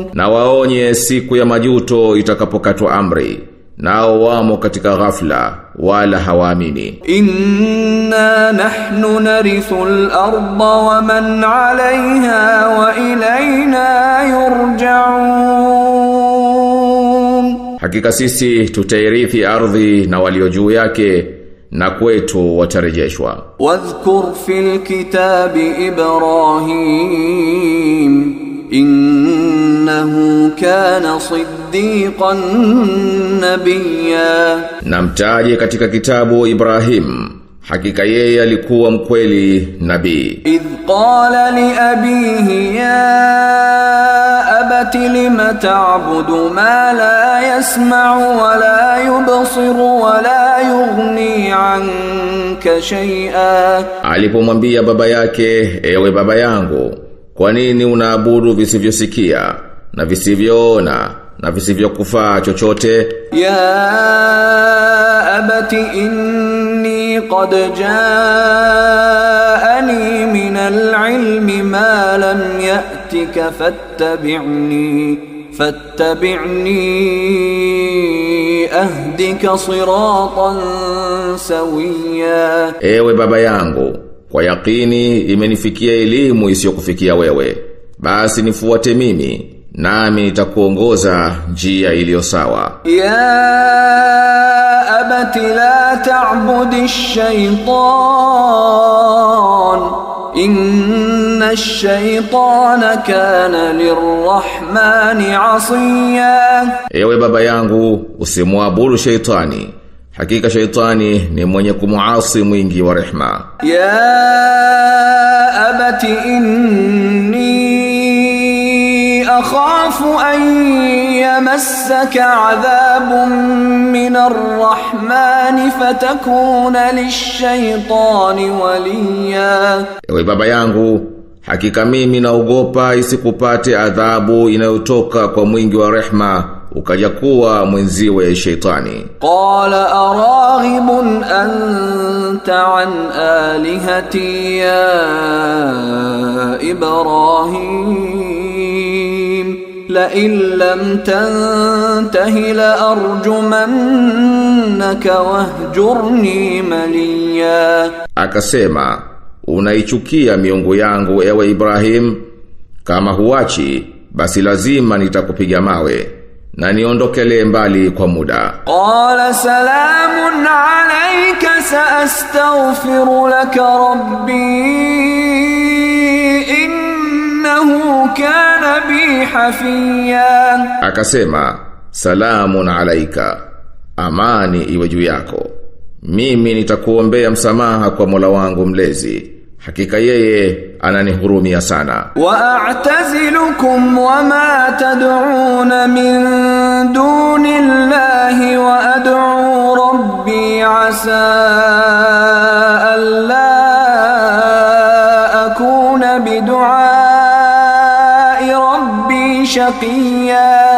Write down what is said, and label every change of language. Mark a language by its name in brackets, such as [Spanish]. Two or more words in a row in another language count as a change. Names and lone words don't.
[Swahili] Na waonye siku ya majuto itakapokatwa amri, nao wamo katika ghafla wala hawaamini. [Arabic] إنا نحن نرث الأرض ومن عليها وإلينا يرجعون. [Swahili] Hakika sisi tutairithi ardhi na walio juu yake na kwetu watarejeshwa. [Arabic] واذكر في الكتاب إبراهيم إنه كان صديقا نبيا. [Swahili] Na mtaje katika kitabu Ibrahim, hakika yeye alikuwa mkweli nabii. [Arabic] إذ قال لأبيه يا أبت لم تعبد ما لا يسمع ولا يبصر ولا يغني عنك شيئا. [Swahili] Alipomwambia baba yake, ewe baba yangu, kwa nini unaabudu visivyosikia na visivyoona na visivyokufaa chochote? [Arabic] يا أبت إني قد جاءني من العلم ما لم يأتك فاتبعني أهدك صراطا سويا. [Swahili] Ewe baba yangu, kwa yakini imenifikia elimu isiyokufikia wewe. Basi nifuate mimi, nami nitakuongoza njia iliyo sawa. [Arabic] يا أبت لا تعبد الشيطان إن الشيطان كان للرحمن عصيا. [Swahili] Ewe baba yangu, usimwabudu sheitani. Hakika sheitani ni mwenye kumuasi mwingi wa rehma. [Arabic] يا أبت إني أخاف أن يمسك عذاب من الرحمن فتكون للشيطان وليا. [Swahili] Ewe baba yangu, hakika mimi naogopa isikupate adhabu inayotoka kwa mwingi wa rehma ukaja kuwa mwenziwe sheitani. [Arabic] قال أراغب أنت عن آلهتي يا إبراهيم لئن لم تنته لأرجمنك واهجرني مليا. [Swahili] Akasema, unaichukia miungu yangu ewe Ibrahim, kama huachi basi lazima nitakupiga mawe na niondokele mbali kwa muda. [Arabic] قال سلام عليك سأستغفر لك ربي إنه كان بي حفيا. [Swahili] Akasema, [Arabic] سلام عليك, [Swahili] amani iwe juu yako. Mimi nitakuombea msamaha kwa Mola wangu mlezi. Hakika yeye ananihurumia sana. [Arabic] وأعتزلكم وما تدعون من دون الله وأدعو ربي عسى ألا أكون بدعاء ربي شقيا.